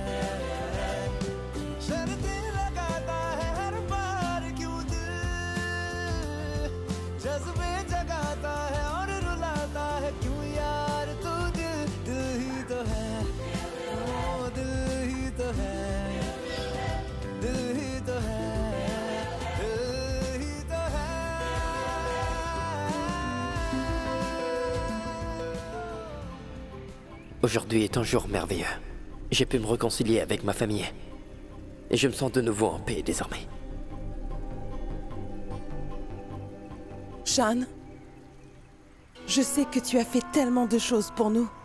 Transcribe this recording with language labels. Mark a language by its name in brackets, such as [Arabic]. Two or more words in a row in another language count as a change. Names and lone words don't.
[Hindi] शर्तें लगाता है हर बार क्यों दिल जज्बे जगाता है और रुलाता है क्यों यार तू दिल दिल ही तो है दिल ही तो है दिल ही तो है दिल ही तो है [French] Aujourd'hui est un jour merveilleux. J'ai pu me réconcilier avec ma famille. Et je me sens de nouveau en paix désormais. Shaan, je sais que tu as fait tellement de choses pour nous.